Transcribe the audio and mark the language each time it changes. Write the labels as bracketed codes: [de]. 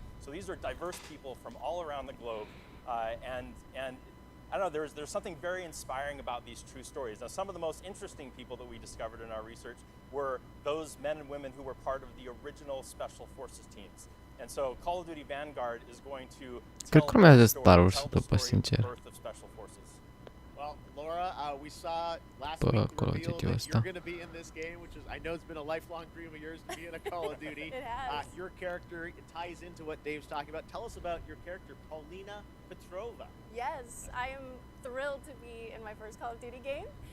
[en] So these are diverse people from all around the globe, and I don't know, there's something very inspiring about these true stories. Now, some of the most interesting people that we discovered in our research were those men and women who were part of the original Special Forces teams. And so Call of Duty Vanguard is going to [ro] Cred că urmează Star Wars, după sincer. [en] Well, Laura, we saw last week the reveal that you're going to be in this game, which is, I know it's been a lifelong dream of yours to be in a Call of Duty. It has. Your character, it ties into what Dave's talking about. Tell us about your character, Paulina Petrova. Yes, I am thrilled to be in my first Call of Duty game.